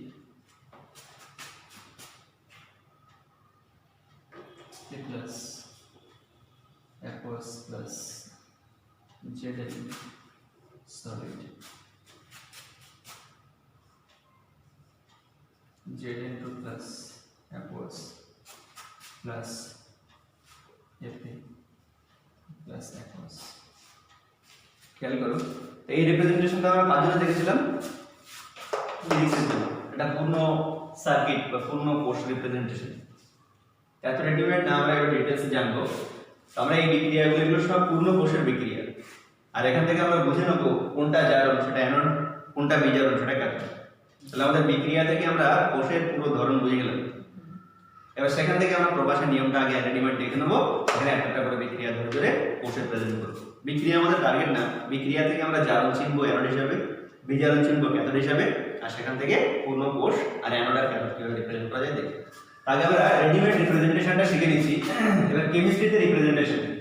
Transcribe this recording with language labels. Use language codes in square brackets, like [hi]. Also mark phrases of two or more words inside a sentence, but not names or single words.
[en] plus aqueous plus Zn solid Zn2 plus aqueous plus Fe plus aqueous. [bn] খেয়াল করো এই রিপ্রেজেন্টেশনটা আমরা কার জন্য দেখেছিলাম ফিজিক্সের জন্য এটা পূর্ণ সার্কিট বা পূর্ণ কোষ রিপ্রেজেন্টেশন এত রেডিমেড না আমরা একটু ডিটেইলসে জানবো আমরা এই বিক্রিয়াগুলো সব পূর্ণ কোষের বিক্রিয়া আর এখান থেকে আমরা বুঝে নেব কোনটা জারণ সেটা অ্যানোড কোনটা বিজারণ সেটা ক্যাথোড তাহলে আমাদের বিক্রিয়া থেকে আমরা কোষের পুরো ধরন বুঝে গেলাম এবার সেখান থেকে আমরা প্রকাশের নিয়মটা আগে রেডিমেড দেখে নেব এখানে একটা করে বিক্রিয়া ধরে ধরে কোষের প্রেজেন্ট করব বিক্রিয়া আমাদের টার্গেট না বিক্রিয়া থেকে আমরা জারণ চিনব অ্যানোড হিসাবে বিজারণ চিনব ক্যাথোড হিসাবে আর সেখান থেকে পূর্ণ কোষ আর অ্যানোড আর ক্যাথোড কিভাবে রিপ্রেজেন্ট করা যায় দেখি আগে আমরা রেডিমেড রিপ্রেজেন্টেশনটা শিখে নিচ্ছি এবার কেমিস্ট্রিতে রিপ্রেজেন্টেশন